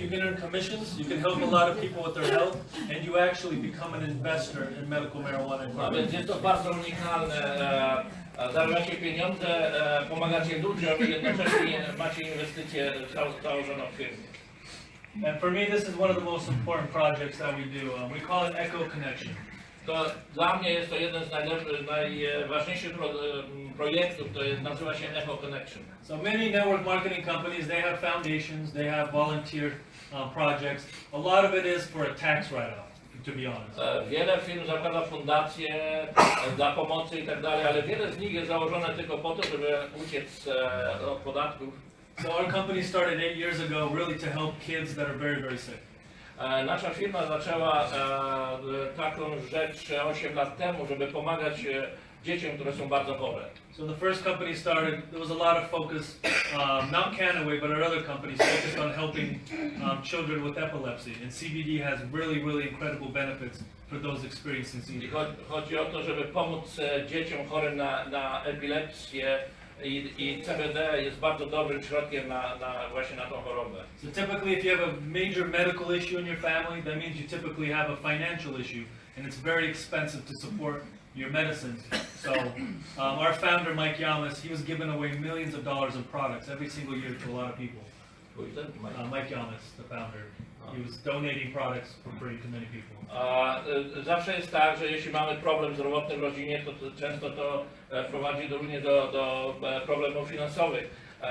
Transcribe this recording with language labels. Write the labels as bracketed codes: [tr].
[en] You can earn commissions, you can help a lot of people with their health, and you actually become an investor in Medical Marijuana [pl] A [en] Incorporated. [pl] więc jest to bardzo unikalne. Zarabiacie pieniądze, pomagacie ludziom i jednocześnie macie inwestycje założoną w firmie. [en] And for me, this is one of the most important projects that we do. We call it Echo Connection. [pl] To dla mnie jest to jeden z najważniejszych projektów, to nazywa się Echo Connection. [en] So many network marketing companies, they have foundations, they have volunteer projects. A lot of it is for a tax write-off, to be honest. [pl] Wiele firm zakłada fundacje dla pomocy i tak dalej, ale wiele z nich jest założone tylko po to, żeby uciec od podatków. [en] So our company started 8 years ago really to help kids that are very sick. [pl] Nasza firma zaczęła taką rzecz 8 lat temu, żeby pomagać dzieciom, które są bardzo chore. [en] So the first company started, there was a lot of focus, not KannaWay, but our other companies focused on helping children with epilepsy. And CBD has really incredible benefits for those experiencing [pl] I [en] seizures. [pl] chodzi o to, żeby pomóc dzieciom chorym na epilepsję i CBD jest bardzo dobrym środkiem właśnie na tą chorobę. [en] So typically if you have a major medical issue in your family, that means you typically have a financial issue, and it's very expensive to support your medicines. So our founder, Mike Yamas, he was giving away millions of dollars in products every single year to a lot of people. Who is that? Mike Yamas, the founder, he was donating products for free to many people. [pl] Zawsze jest tak, że jeśli mamy problem zdrowotny w rodzinie, to często to prowadzi również do problemów finansowych.